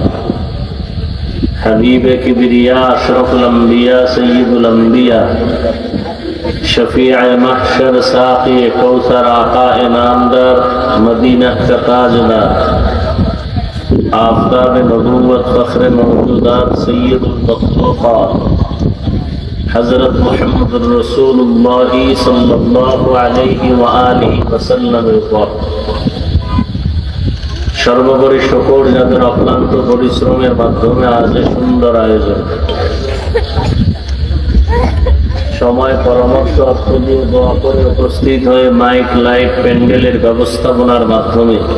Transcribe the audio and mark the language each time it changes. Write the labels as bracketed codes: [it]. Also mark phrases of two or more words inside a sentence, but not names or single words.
[ur] حبیب کبریا اشرف الانبیاء سید الانبیاء شفیع محشر ساقی کوثر آقا انعامدار مدینہ کا تاجدار آفتاب نبوت فخر موجودات سید المخلوقات حضرت محمد رسول اللہ [ar] صلی اللہ علیہ وآلہ وسلم [bn] সর্বোপরি শুকর যাদের অক্লান্ত পরিশ্রমের মাধ্যমে আজ সুন্দর আয়োজন সময় পরামর্শ অর্থ দিয়ে দোয়া করে উপস্থিত হয়ে মাইক লাইট প্যান্ডেলের ব্যবস্থাপনার মাধ্যমে